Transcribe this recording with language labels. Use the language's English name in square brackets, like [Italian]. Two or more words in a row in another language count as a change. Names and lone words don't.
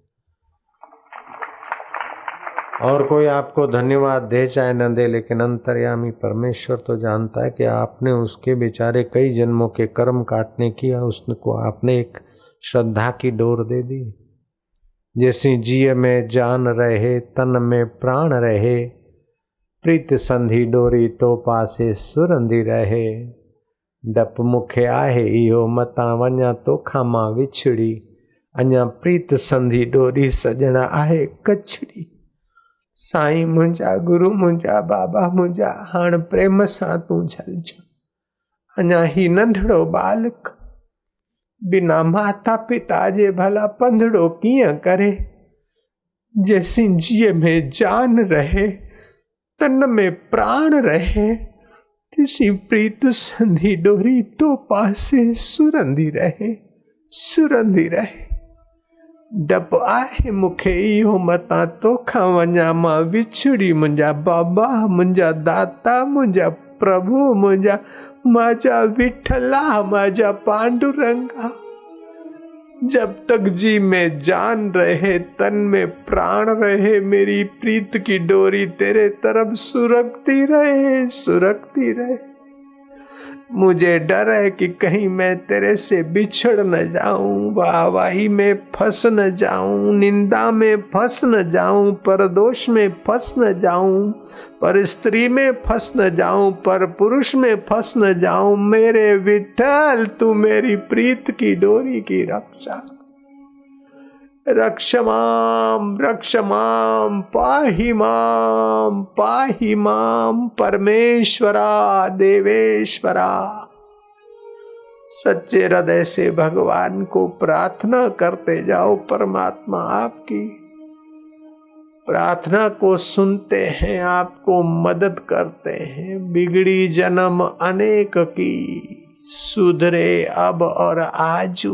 [Hindi] और कोई आपको धन्यवाद दे चाहे न दे, लेकिन अंतर्यामी परमेश्वर तो जानता है कि आपने उसके बेचारे कई जन्मों के कर्म काटने की, उसको आपने एक श्रद्धा की डोर दे दी। [Sindhi] जैसी जिय में जान रहे, तन में प्राण रहे, प्रीत संधि डोरी तो पासे सुरंदी रहे। डप मुखे आहे इहो मता वञा तो खामा विछड़ी, अञा प्रीत संधि डोरी सजना आहे कछड़ी। साईं मुंहिंजा, गुरु मुंहिंजा, बाबा मुंहिंजा, हाण प्रेम सां तूं झलझ। अञा ही नंढड़ो बालक बिना माता पिता जे भला पंधड़ो कीअं करे। जैसी जिय में जान रहे, तन में प्राण रहे, तिसी प्रीत संधि डोरी तो पासे सुरंदी रहे, सुरंदी रहे। डप आहे मुखे इहो मता तोखां वञा मां विछड़ी। मुंहिंजा बाबा, मुंहिंजा दाता, मुंहिंजा प्रभु, मुंहिंजा [Marathi] माझा विठला, माझा पांडुरंगा। [Hindi] जब तक जी में जान रहे, तन में प्राण रहे, मेरी प्रीत की डोरी तेरे तरफ सुरखती रहे, सुरखती रहे। मुझे डर है कि कहीं मैं तेरे से बिछड़ न जाऊं, वाहवाही में फंस न जाऊं, निंदा में फंस न जाऊं, पर दोष में फंस न जाऊं, पर स्त्री में फंस न जाऊं, पर पुरुष में फंस न जाऊं। मेरे विठल, तू मेरी प्रीत की डोरी की रक्षा, [Sanskrit] रक्षमाम रक्षमाम, पाहि माम, पाहि माम। परमेश्वरा, देवेश्वरा, [Hindi] सच्चे हृदय से भगवान को प्रार्थना करते जाओ। परमात्मा आपकी प्रार्थना को सुनते हैं, आपको मदद करते हैं। बिगड़ी जन्म अनेक की, सुधरे अब और आजू।